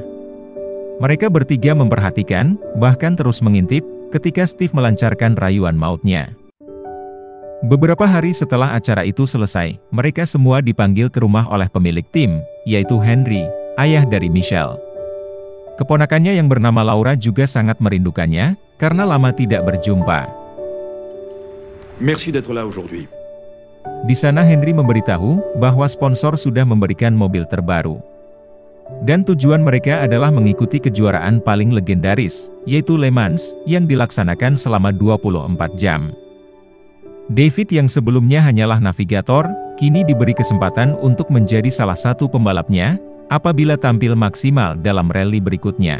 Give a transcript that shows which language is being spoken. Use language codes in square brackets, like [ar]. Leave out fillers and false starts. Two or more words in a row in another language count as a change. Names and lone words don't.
[id] Mereka bertiga memperhatikan, bahkan terus mengintip, ketika Steve melancarkan rayuan mautnya. Beberapa hari setelah acara itu selesai, mereka semua dipanggil ke rumah oleh pemilik tim, yaitu Henry, ayah dari Michel. Keponakannya yang bernama Laura juga sangat merindukannya, karena lama tidak berjumpa. [fr] Merci d'être là aujourd'hui. [id] Di sana Henry memberitahu, bahwa sponsor sudah memberikan mobil terbaru. Dan tujuan mereka adalah mengikuti kejuaraan paling legendaris, yaitu Le Mans, yang dilaksanakan selama 24 jam. David yang sebelumnya hanyalah navigator, kini diberi kesempatan untuk menjadi salah satu pembalapnya, apabila tampil maksimal dalam rally berikutnya.